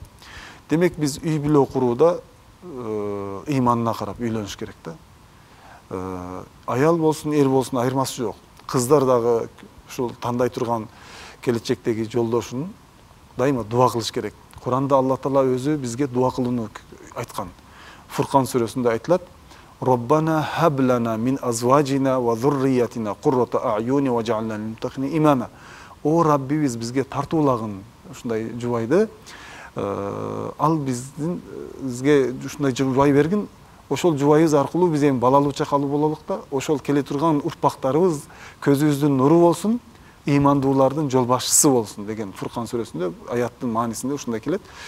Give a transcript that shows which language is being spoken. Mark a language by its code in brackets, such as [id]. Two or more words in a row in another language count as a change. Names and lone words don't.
[ky] Демек биз үй бүлө курууда ыйманына карап үйлөнүш керек да. Аял болсун, эр болсун айырмасы жок. Кыздар дагы ушул тандай турган келечектеги жолдошун дайыма дуа кылыш керек. Куранда Алла Таала өзү бизге дуа кылууну айткан. Фуркан сүрөсүндө айтылат: [ar] ربنا هب لنا من أزواجنا وذرياتنا قرة أعين واجعلنا للمتقين إماما. [ky] О Раббибиз бизге тартуулагын ушундай жубайды, ал бизге ушундай жубай бергин. Ошол жубайыбыз аркылуу биз эми балалуу чакалуу бололук да, ошол келе турган урпактарыбыз көзүбүздүн нуру болсун, ыймандуулардын жол башчысы болсун деген Фуркан сүрөсүндө аяттын маанисинде ушундай келет.